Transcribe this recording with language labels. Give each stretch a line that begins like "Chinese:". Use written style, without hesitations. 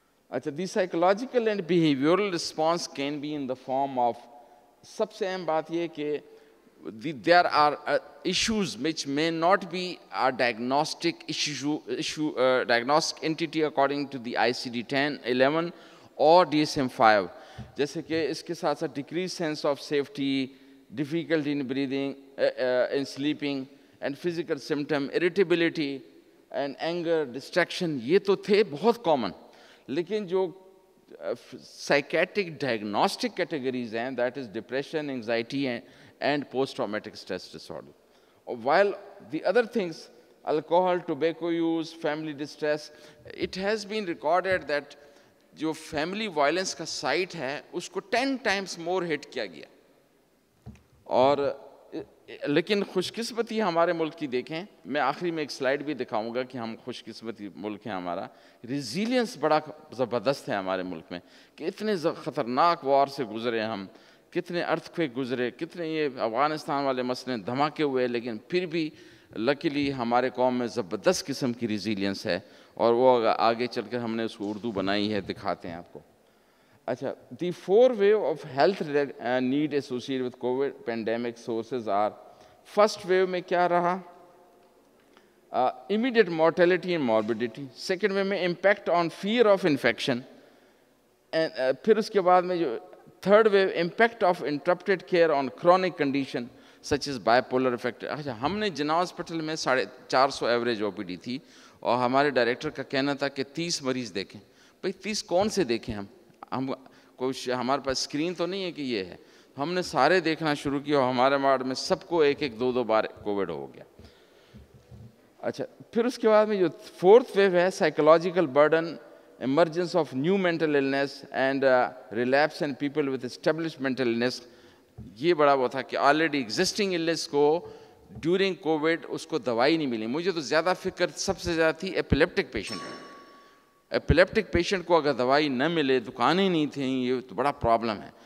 English: اچھا the psychological and behavioural response can be in the form of,
Urdu: سب سے اہم بات یہ کہ
English: there are issues which may not be a diagnostic diagnostic entity according to the ICD-10, 11 or DSM-5.
Urdu: جیسے کہ اس کے ساتھ ساتھ
English: decreased sense of safety, difficulty in breathing, in sleeping, and physical symptom, irritability and anger, distraction,
Urdu: یہ تو تھے بہت
English: common.
Urdu: لیکن جو
English: psychiatric diagnostic categories ہیں, that is depression, anxiety and post-traumatic stress disorder. While the other things, alcohol, tobacco use, family distress, it has been recorded that جو family violence کا site ہے اس کو 10 times more hit
Urdu: کیا گیا. اور لیکن خوش قسمتی ہمارے ملک کی دیکھیں, میں آخری میں ایک سلائڈ بھی دکھاؤں گا کہ ہم خوش قسمتی ملک ہیں ہمارا. ریزیلینس بڑا زبردست ہے ہمارے ملک میں کہ اتنے خطرناک وار سے گزرے ہم, کتنے ارتھکویک گزرے, کتنے یہ افغانستان والے مسئلے دھماکے ہوئے, لیکن پھر بھی لکیلی ہمارے قوم میں زبردست قسم کی ریزیلینس ہے. اور وہ آگے چل کر ہم نے اس کو اردو بنائی ہے, دکھاتے ہیں آپ کو.
English: اچھا دی 4 wave of health need associated with COVID pandemic sources are, first wave
Urdu: میں کیا رہا,
English: immediate mortality and morbidity. second wave میں impact on fear of infection.
Urdu: پھر اس کے بعد میں جو
English: third wave impact of interrupted care on chronic condition such as bipolar affect.
Urdu: اچھا ہم نے جناح ہاسپٹل میں 450 ایوریج OPD تھی اور ہمارے ڈائریکٹر کا کہنا تھا کہ 30 مریض دیکھیں. بھئی 30 کون سے دیکھیں ہم کوئی ہمارے پاس اسکرین تو نہیں ہے کہ یہ ہے. ہم نے سارے دیکھنا شروع کیا اور ہمارے وارڈ میں سب کو 1-2 بار کووڈ ہو گیا. اچھا پھر اس کے بعد میں جو
English: 4th wave ہے, psychological burden, emergence of new mental illness and relapse in people with established mental illness.
Urdu: یہ بڑا وہ تھا کہ آلریڈی ایگزسٹنگ illness کو ڈیورنگ کووڈ اس کو دوائی نہیں ملی. مجھے تو زیادہ فکر سب سے زیادہ تھی ایپیلیپٹک پیشنٹ. ایپیلیپٹک پیشنٹ کو اگر دوائی نہ ملے, دکانیں نہیں تھیں, یہ تو بڑا پرابلم ہے.